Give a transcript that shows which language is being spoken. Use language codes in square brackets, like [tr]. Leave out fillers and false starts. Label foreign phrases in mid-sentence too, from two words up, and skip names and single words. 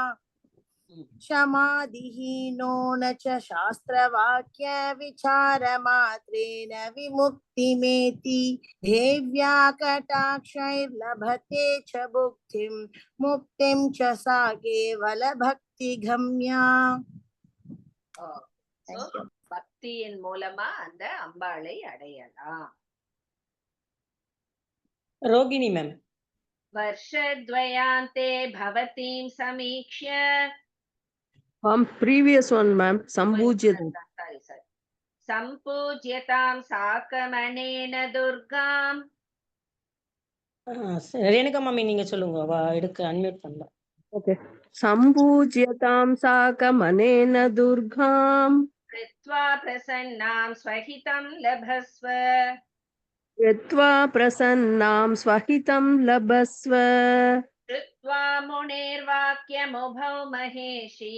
[sa] क्षमादिहीनो न च शास्त्रवाक्य विचारमात्रेण विमुक्तिमेति देव्या कटाक्षैर्लभते च भुक्तिं मुक्तिं च सा केवल भक्ति गम्या. [ta] பக்தியின் மூலமா அந்த அம்பாளை அடையலாம். ரோகிணி மேம். [sa] वर्षद्वयान्ते भवतीं समीक्ष्य. [en] previous one ma'am [sa] सम्पूज्यतां साकमनेन दुर्गाम्. [ta] ரேணுகா மாமி நீங்க சொல்லுங்க. எடுக்க அன்மியூட் பண்ணல. [sa] okay सम्पूज्यतां साकमनेन दुर्गाम् कृत्वा प्रसन्नां स्वहितं लभस्व. यत्वा प्रसन्नां स्वहितं लभस्व. श्रुत्वा मुनेर्वाक्यमुभौ महेशी